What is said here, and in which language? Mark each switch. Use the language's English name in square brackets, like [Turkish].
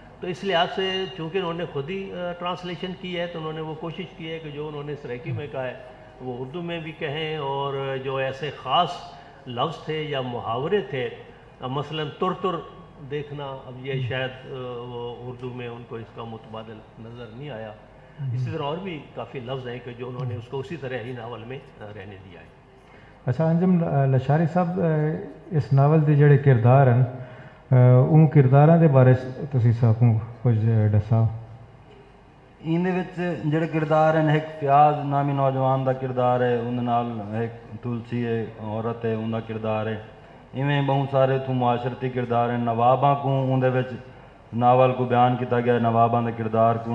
[Urdu] تو اس لحاظ سے چونکہ انہوں نے خود ہی ٹرانسلیشن کی ہے تو انہوں نے وہ کوشش کی ہے کہ جو انہوں نے سرائکی میں کہا ہے وہ اردو میں بھی کہیں, اور جو ایسے خاص لفظ تھے یا محاورے تھے, مثلا تر دیکھنا, اب یہ شاید وہ اردو میں ان کو اس کا متبادل نظر نہیں آیا. اسی طرح اور بھی کافی لفظ ہیں کہ جو انہوں نے اس کو اسی طرح ہی ناول میں رہنے دیا ہے. [Saraiki] اچھا انجم لشاری صاحب, اس ناول دے جڑے کردار ہیں ان کرداراں دے بارے تسی ساکوں کچھ دساؤ. ان جڑے کردار ہیں, ایک فیاض نامی نوجوان دا کردار ہے, ان نال ایک تلسی ہے عورت ہے ان دا کردار ہے. ایویں بہت سارے اتوں معاشرتی کردار ہیں. نواباں کو اندر ناول کو بیان کیتا گیا, نواباں دے کردار کو.